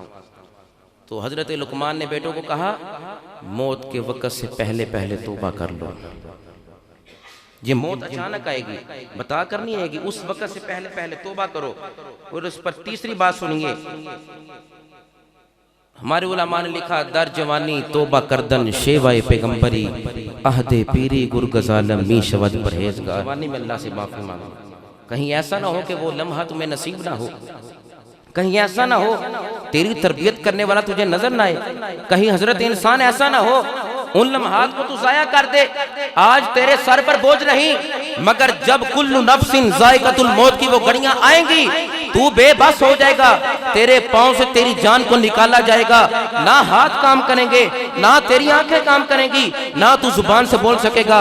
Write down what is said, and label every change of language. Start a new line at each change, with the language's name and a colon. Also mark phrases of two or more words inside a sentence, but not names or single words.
Urdu: تو حضرت لقمان نے بیٹوں کو کہا موت کے وقت سے پہلے پہلے توبہ کر لو، یہ موت اچانک آئے گی، بتا کر نہیں آئے گی، اس وقت سے پہلے پہلے توبہ کرو۔ اور اس پر تیسری بات سنیے، ہمارے علماء نے لکھا
Persian: در جوانی توبہ کردن شیوائے پیغمبری، عہد پیری گرگزالم می شود پرہیزگار۔
Urdu: جوانی میں اللہ سے معافی مانگو، کہیں ایسا نہ ہو کہ وہ لمحہ تمہیں نصیب نہ ہو، کہیں ایسا نہ ہو تیری تربیت کرنے والا تجھے نظر نہ آئے، کہیں حضرت انسان ایسا نہ ہو ان لمحات کو تو ضائع کر دے۔ آج تیرے سر پر بوجھ نہیں، مگر جب
Arabic: کل نفس ذائقۃ الموت
Urdu: کی وہ گھڑیاں آئیں گی تو بے بس ہو جائے گا، تیرے پاؤں سے تیری جان کو نکالا جائے گا، نہ ہاتھ کام کریں گے، نہ تیری آنکھیں کام کریں گی، نہ تو زبان سے بول سکے گا۔